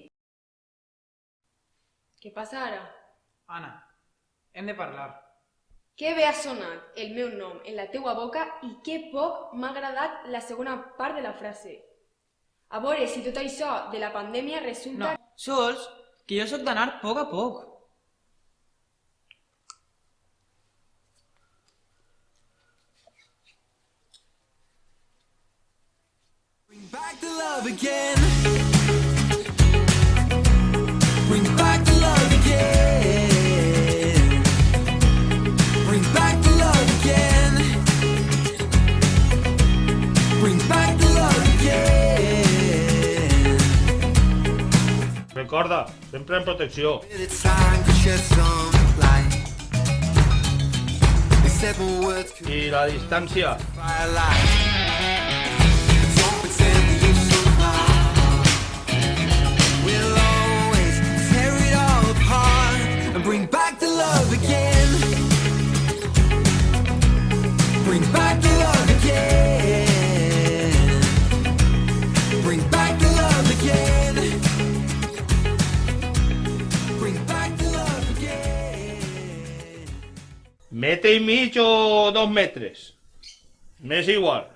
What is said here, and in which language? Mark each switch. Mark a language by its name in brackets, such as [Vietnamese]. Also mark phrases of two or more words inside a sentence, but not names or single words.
[Catalan] Què passa ara? Anna, hem de parlar. Que bé ha sonat el meu nom en la teua boca i que poc m'ha agradat la segona part de la frase. A veure si tot això de la pandèmia No, resulta... sols que jo sóc d'anar a poc. [English] Bring back the love again. Bring back the love again. Bring back the love again. Bring back the love again. [Catalan] Recorda, sempre en protecció. [English] It's time to shed some light. They said more words could [Catalan] I la distància. [English] firelight. Don't pretend that you survive. We'll always tear it all apart and bring back the love again. Bring back the love again. Bring back the love again. Bring back the love again. [Catalan] Mete y mig o 2 metres. M'és igual.